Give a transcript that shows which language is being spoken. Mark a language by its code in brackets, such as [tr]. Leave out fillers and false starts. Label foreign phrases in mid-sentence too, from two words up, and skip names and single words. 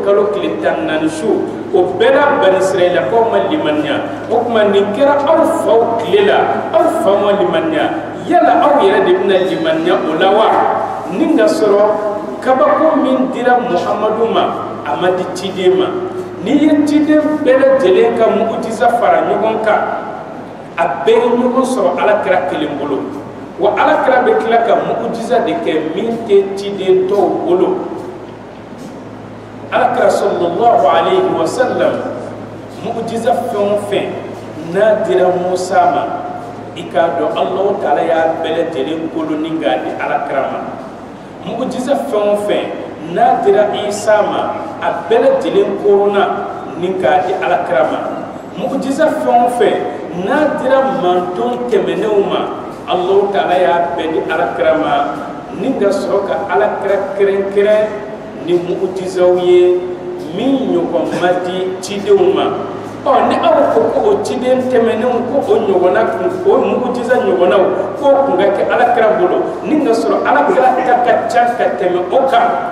[bm] kalo tile 14 su o bɛɛ la Bani Israɛlakaw ma limaniya o tuma nin kɛra aw faw tile la aw fa ma limaniya yala aw yɛrɛ de bɛna limaniya o la wa ni ka sɔrɔ kabako min dira Muhamadu ma a ma di ciden ma n'i ye ciden bɛɛ lajɛlen ka mujiza fara ɲɔgɔn kan a bɛɛ ye ɲɔgɔn sɔrɔ Alakira kelen bolo wa Alakira bɛ tila ka mujiza de kɛ min tɛ ciden tɔw bolo Alakira [ar] صلى الله عليه وسلم [bm] mujiza fɛn o fɛn n'a dira Musa ma i k'a dɔn Alahu Taala y'a bɛɛ lajɛlen bolo ni k'a di Alakira ma mujiza fɛn o fɛn n'a dira Isa ma a bɛɛ lajɛlen korona ni k'a di Alakira ma mujiza fɛn o fɛn n'a dira manton tɛmɛnenw ma Alahu Taala y'a bɛɛ di Alakira ma ni ka sɔrɔ ka Alakira kɛrɛnkɛrɛn ni mujizaw ye min ɲɔgɔn ma di cidenw ma ni aw ko ko o ciden tɛmɛnenw ko o ɲɔgɔnna o mujiza ɲɔgɔnnaw k'o kun ka kɛ Alakira bolo ni ka sɔrɔ Alakira ta ka ca ka tɛmɛ o kan